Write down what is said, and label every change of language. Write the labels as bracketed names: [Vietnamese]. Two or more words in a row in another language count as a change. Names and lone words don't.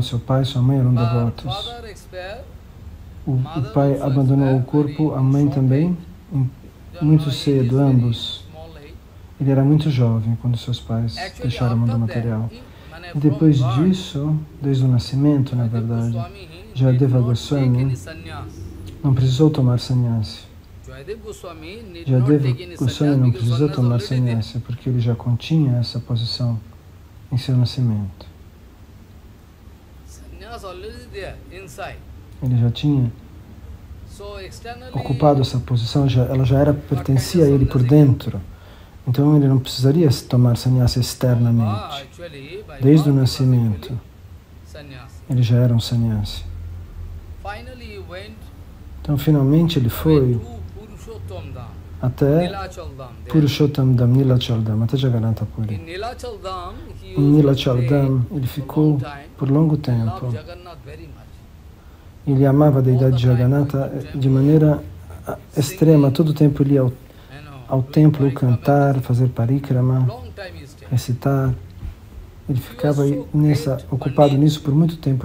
[Portuguese] Seu pai e sua mãe eram devotos. O pai abandonou o corpo, a mãe também, muito cedo, ambos. Ele era muito jovem quando seus pais deixaram o mundo material. E depois disso, desde o nascimento, na verdade, Jayadeva Goswami não precisou tomar sannyasi. Jayadeva Goswami não precisou tomar sannyasi porque ele já continha essa posição em seu nascimento. Ele já tinha ocupado essa posição, ela já pertencia a ele por dentro. Então ele não precisaria tomar sannyasa externamente. Desde o nascimento, ele já era um sannyasi. Então finalmente ele foi até Purushottam Dham, Nilachal Dham, até Jagannatha Puri. Em Nilachal Dham ele ficou por longo tempo. Ele amava a deidade de Jagannatha de maneira extrema. Todo o tempo ele ia ao templo cantar, fazer parikrama, recitar. Ele ficava ocupado nisso por muito tempo.